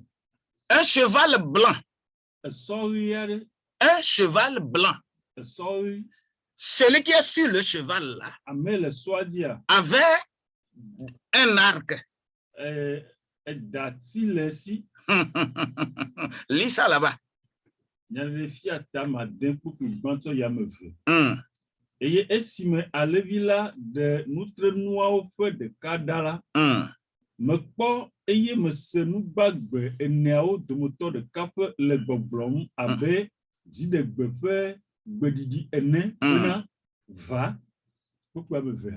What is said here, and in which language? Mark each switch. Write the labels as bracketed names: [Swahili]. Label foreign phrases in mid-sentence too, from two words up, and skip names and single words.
[French] Un cheval blanc. Un cheval blanc. Celui qui est sur le cheval là avait un arc. Lis ça là-bas. [Ewe] Eye esime alevila de nutre nuawo ƒe ɖeka ɖa la, mekpɔ eye mese nu gbagbe eneawo dometɔ ɖeka ƒe le gbɔgblɔm abe dziɖegbe ƒe gbeɖiɖi ene bena va kpukpu ame evea.